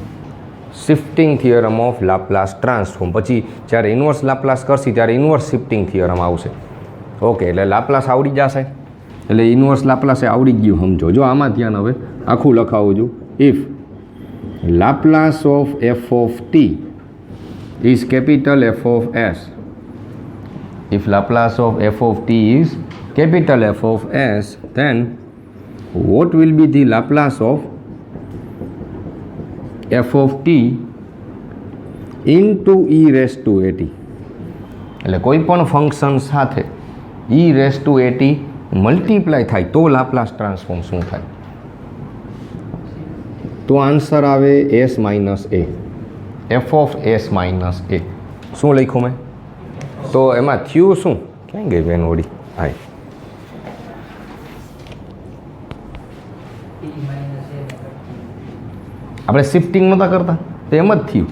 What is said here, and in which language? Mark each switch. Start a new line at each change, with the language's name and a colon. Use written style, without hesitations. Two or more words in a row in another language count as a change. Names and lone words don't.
English: Shifting theorem of Laplace transform.
Gujarati: પછી જ્યારે
English: inverse Laplace
Gujarati: કરશી ત્યારે
English: inverse shifting theorem
Gujarati: આવશે. ઓકે, એટલે લાપ્લાસ આવડી જશે. એટલે
English: inverse Laplace
Gujarati: આવડી ગયું સમજો. જો આમાં ધ્યાન હવે આખું લખાવું છું.
English: if Laplace of f of t is capital F of S. If Laplace of f of t is capital F of S, then what will be the Laplace of f of t into e raised to at?
Gujarati: એટલે કોઈ પણ ફંક્શન સાથે
English: e raised to at
Gujarati: મલ્ટીપ્લાય થાય તો
English: Laplace transform
Gujarati: શું થાય? તો આન્સર આવે
English: s minus a. F of S minus a.
Gujarati: શું લખ્યું મેં? તો એમાં થયું શું? ક્યાં ગઈ બેન ઓડી? હા, આપણે શિફ્ટિંગ નહોતા કરતા તો એમ જ થયું.